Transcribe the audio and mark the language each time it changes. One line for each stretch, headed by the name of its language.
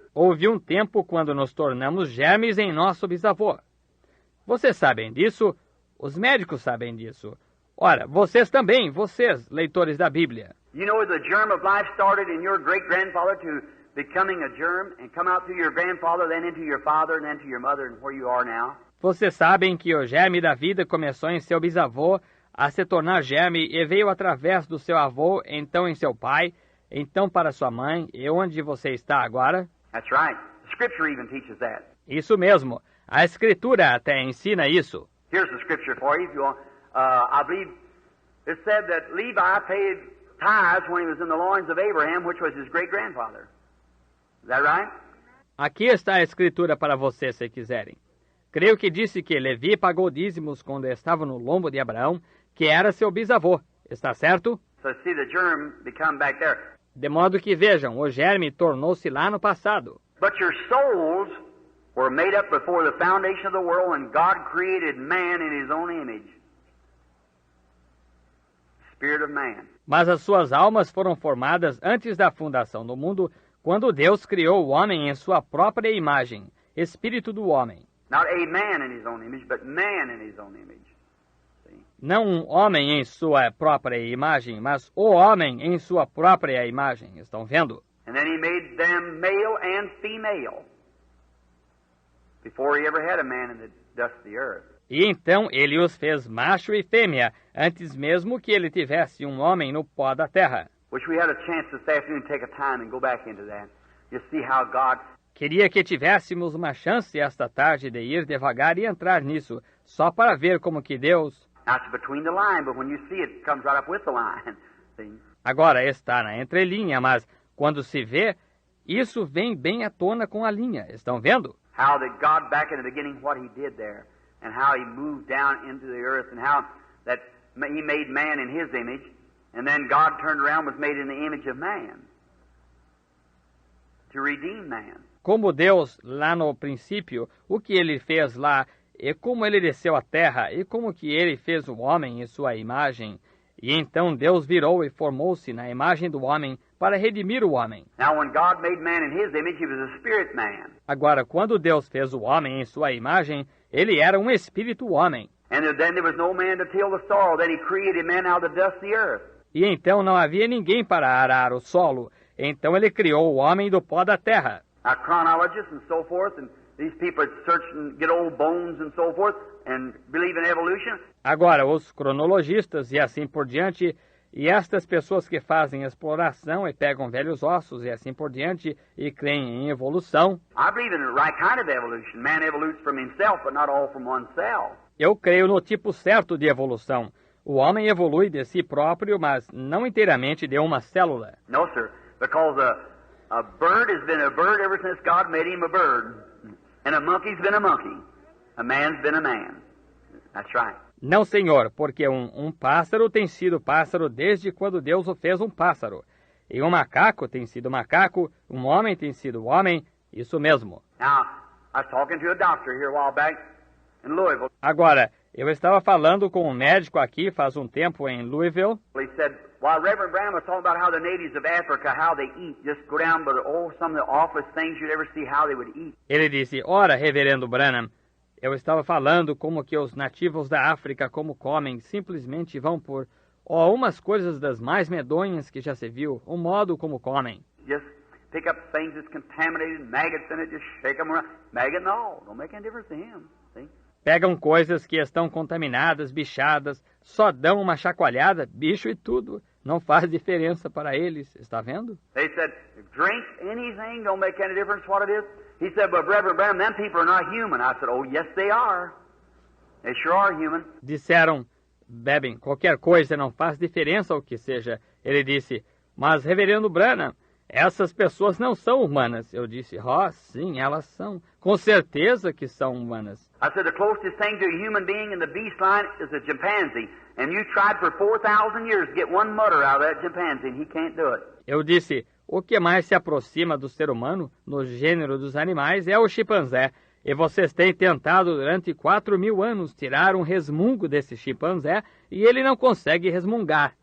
Portuguese: Houve um tempo quando nos tornamos germes em nosso bisavô. Vocês sabem disso, os médicos sabem disso. Ora, vocês também, vocês, leitores da Bíblia.
English: You know the germ of life started in your great-grandfather to becoming a germ and come out through your grandfather, then into your father, and then to your mother, and where you are now.
Portuguese: Vocês sabem que o germe da vida começou em seu bisavô a se tornar germe e veio através do seu avô, então em seu pai, então para sua mãe, e onde você está agora?
English: That's right. The Scripture even teaches that.
Portuguese: Isso mesmo. A Escritura até ensina isso.
English: Here's the Scripture for you if you want. I believe it said that Levi paid tithes when he was in the loins of Abraham, which was his great-grandfather. Is that right?
Portuguese: Aqui está a Escritura para vocês, se quiserem. Creio que disse que Levi pagou dízimos quando estava no lombo de Abraão, que era seu bisavô. Está certo?
English: So see the germ become back there.
Portuguese: De modo que vejam, o germe tornou-se lá no passado.
English: But your souls were made up before the foundation of the world when God created man in his own image. Spirit of man.
Portuguese: Mas as suas almas foram formadas antes da fundação do mundo, quando Deus criou o homem em sua própria imagem, espírito do homem.
English: Not a man in his own image, but man in his own image. See?
Portuguese: Não um homem em sua própria imagem, mas o homem em sua própria imagem. Estão vendo?
English: And then he made them male and female before he ever had a man in the dust of the earth.
Portuguese: E então ele os fez macho e fêmea, antes mesmo que ele tivesse um homem no pó da terra.
English: Wish we had a chance this afternoon to take a time and go back into that. You see how God...
Portuguese: Queria que tivéssemos uma chance esta tarde de ir devagar e entrar nisso, só para ver como que Deus...
English: Now it's between the line, but when you see it, it comes right up with the line. See?
Portuguese: Agora está na entrelinha, mas quando se vê, isso vem bem à tona com a linha. Estão vendo?
English: How that God back in the beginning, what he did there, and how he moved down into the earth, and how that he made man in his image, and then God turned around and was made in the image of man to redeem man.
Portuguese: Como Deus, lá no princípio, o que ele fez lá, e como ele desceu à terra, e como que ele fez o homem em sua imagem. E então Deus virou e formou-se na imagem do homem para redimir o homem.
English: Now when God made man in his image, he was a spirit man.
Portuguese: Agora, quando Deus fez o homem em sua imagem, ele era um espírito homem.
English: And then there was no man to till the soil. Then he created man out of the dust of the earth.
Portuguese: E então não havia ninguém para arar o solo. Então ele criou o homem do pó da terra.
English: Now, chronologists and so forth, and these people that search and get old bones and so forth, and believe in evolution.
Portuguese: Agora, os cronologistas e assim por diante, e estas pessoas que fazem exploração e pegam velhos ossos e assim por diante, e creem em evolução.
English: I believe in the right kind of evolution. Man evolutes from himself, but not all from oneself.
Portuguese: Eu creio no tipo certo de evolução. O homem evolui de si próprio, mas não inteiramente de uma célula.
English: No, sir, because a bird has been a bird ever since God made him a bird. And a monkey's been a monkey. A man's been a man. That's right.
Portuguese: Não, senhor, porque um pássaro tem sido pássaro desde quando Deus o fez um pássaro. E um macaco tem sido macaco, um homem tem sido homem, isso mesmo.
English: Now, I was talking to a doctor here a while back in Louisville.
Portuguese: Agora, eu estava falando com um médico aqui faz um tempo em Louisville.
English: He said, while Reverend Branham was talking about how the natives of Africa, how they eat, just go down, but some of the awfulest things you'd ever see how they would eat.
Portuguese: Ele disse, ora, reverendo Branham, eu estava falando como que os nativos da África como comem, simplesmente vão por umas coisas das mais medonhas que já se viu, o modo como comem.
English: Just pick up things that's contaminated, maggots in it, just shake them around. Maggot and all, don't make any difference to him, see?
Portuguese: Pegam coisas que estão contaminadas, bichadas, só dão uma chacoalhada, bicho e tudo. Não faz diferença para eles, está vendo?
English: They said, drink anything, don't make any difference what it is. He said, but Reverend Branham, them people are not human. I said, oh, yes, they are. They sure are human.
Portuguese: Disseram, bebem qualquer coisa, não faz diferença o que seja. Ele disse, mas reverendo Branham, essas pessoas não são humanas. Eu disse, sim, elas são. Com certeza que são humanas.
English: I said, the closest thing to a human being in the beast line is a chimpanzee. And you tried for 4,000 years to get one mutter out of that chimpanzee, and he can't do it.
Portuguese: Eu disse, o que mais se aproxima do ser humano, no gênero dos animais, é o chimpanzé. E vocês têm tentado durante 4.000 anos tirar um resmungo desse chimpanzé, e ele não consegue resmungar.